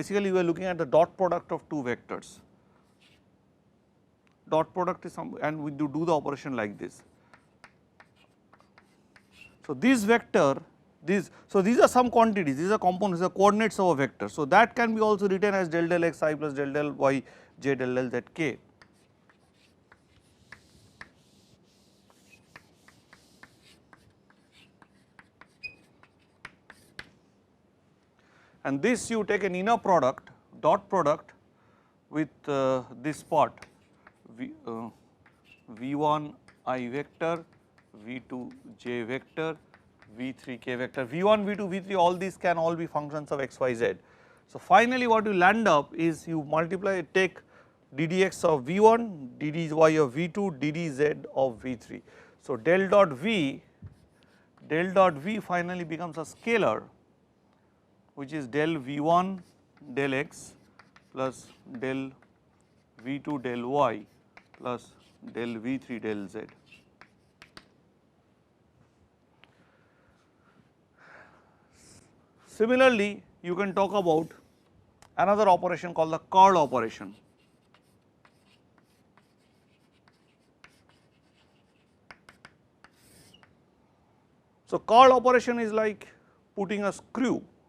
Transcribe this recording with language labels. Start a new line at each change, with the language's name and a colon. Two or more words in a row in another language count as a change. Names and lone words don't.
English: Basically, we are looking at the dot product of 2 vectors. Dot product is and we do the operation like this. So, this vector, so these are some quantities, these are components, these are coordinates of a vector. So, that can be also written as del x I plus del y j del z k. And this you take an inner product, dot product with this part v1 I vector, v2 j vector, v3 k vector, v1, v2, v3, all these can all be functions of x, y, z. So, finally, what you land up is you multiply, take ddx of v1, ddy of v2, ddz of v3. So, del dot v finally becomes a scalar, which is del v1 del x plus del v2 del y plus del v3 del z. Similarly, you can talk about another operation called the curl operation. So, curl operation is like putting a screw.